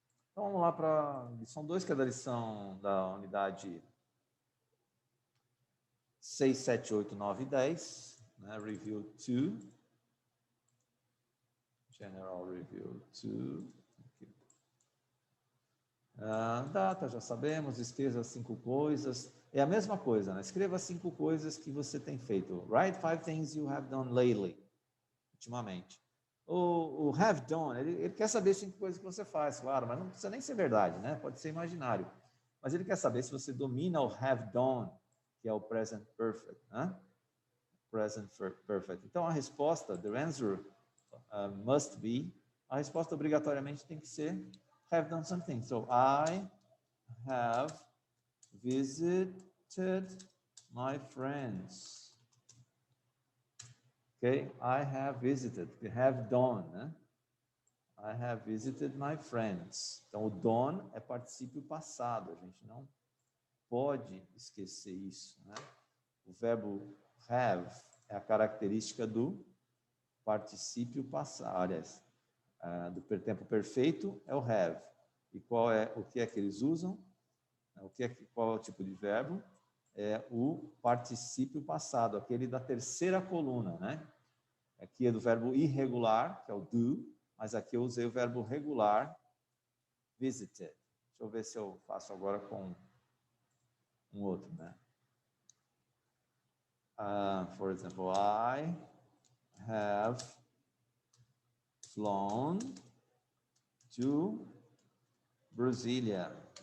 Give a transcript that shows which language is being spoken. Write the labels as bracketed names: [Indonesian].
[Portuguese] Então, vamos lá para a lição 2, que é da lição da unidade 6, 7, 8, 9 e 10. Né? Review 2. [English] General Review 2. [Portuguese] Data, já sabemos. Escreva 5 coisas. É a mesma coisa, né? Escreva 5 coisas que você tem feito. [English] Write 5 things you have done lately. [Portuguese] Ultimamente. O have done, ele quer saber 5 coisas que você faz, claro, mas não precisa nem ser verdade, né? Pode ser imaginário. Mas ele quer saber se você domina o have done, que é o present perfect, né? Present perfect. Então, a resposta, [English] the answer must be, [Portuguese] a resposta obrigatoriamente tem que ser have done something. [English] So, I have visited my friends. Ok? I have visited. We have done, né? I have visited my friends. [Portuguese] Então, o done é particípio passado. A gente não pode esquecer isso, né? O verbo have é a característica do particípio passado. Aliás, do tempo perfeito é o have. E o que é que eles usam? Qual é o tipo de verbo? É o particípio passado, aquele da terceira coluna, né? Aqui é do verbo irregular, que é o do, mas aqui eu usei o verbo regular, visited. Deixa eu ver se eu faço agora com um outro, né? [English] For example, I have flown to Brasília.